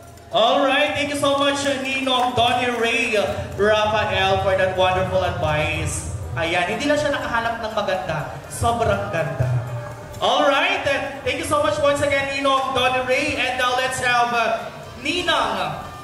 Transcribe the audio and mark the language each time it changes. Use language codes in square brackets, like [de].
[en] Alright, thank you so much, Ninong Donnie Ray Rafael, for that wonderful advice. [tl] Ayan, hindi lang siya nakahanap ng maganda, sobrang ganda. [en] Alright, thank you so much once again, Ninong Donnie Ray. And now let's have Ninang.